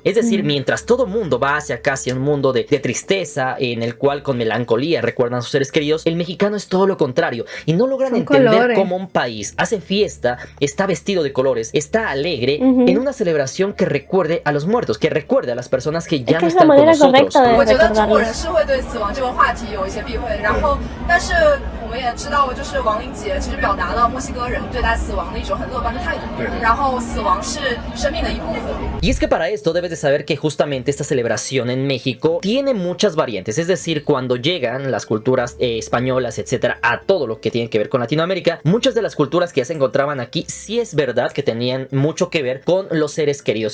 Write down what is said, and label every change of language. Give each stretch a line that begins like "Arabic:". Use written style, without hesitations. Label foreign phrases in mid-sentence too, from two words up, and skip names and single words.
Spanish: Es decir, mientras todo mundo va hacia casi un mundo de tristeza, en el cual con melancolía recuerdan a sus seres queridos, el mexicano es todo lo contrario. Y no logran entender cómo un país hace fiesta, está vestido de colores, está alegre, en una celebración que recuerde a los muertos, que recuerde a las personas que ya no están con nosotros.
Chinese: 有一些避讳，然后但是我们也知道，就是亡灵节其实表达了墨西哥人对待死亡的一种很乐观的态度，然后死亡是生命的一部分。
Spanish: Y es que para esto debes de saber que justamente esta celebración en México tiene muchas variantes, es decir, cuando llegan las culturas españolas, etcétera, a todo lo que tiene que ver con Latinoamérica, muchas de las culturas que ya se encontraban aquí sí es verdad que tenían mucho que ver con los seres queridos.